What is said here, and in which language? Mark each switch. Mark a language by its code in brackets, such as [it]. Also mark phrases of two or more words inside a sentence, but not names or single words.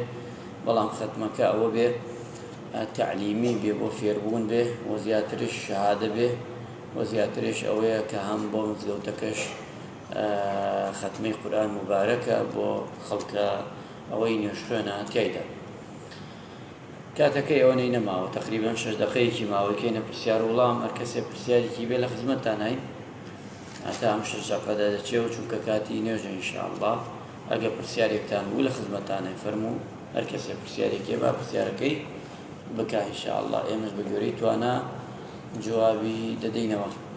[ckb] بەڵام ختمەکە ئەوە بێ تعلیمی بێ، بۆ فێربوون بێ، و زیاترش شەهادە بێ، و زیاترش ئەوەیە کە هەم بۆ مزگەوتەکەش ختمەی قورئان مبارەکە بۆ خەڵکە ئەوەی نوێژخوێنە تیایدا. کاتەکەی ئەوەی نەماوە، تقریباً 6 دقەیەکی ماوەکەینە پرسیار وڵام. هەر کەسێک پرسیارێکی بێ لە خزمەتتان هەین هەتا ئەم 6 دقەدا دەچێت، چونکە کاتی نوێژە [ar] إن شاء الله. [ckb] ئەگە پرسیارێکتان بوو لە خزمەتتانە فەرموو، هەر کەسێک پرسیارێکی با پرسیارەکەی بکە [ar] إن شاء الله. [ckb] ئێمەش بە گوێرەی توانە جوابی دەدەینەوە.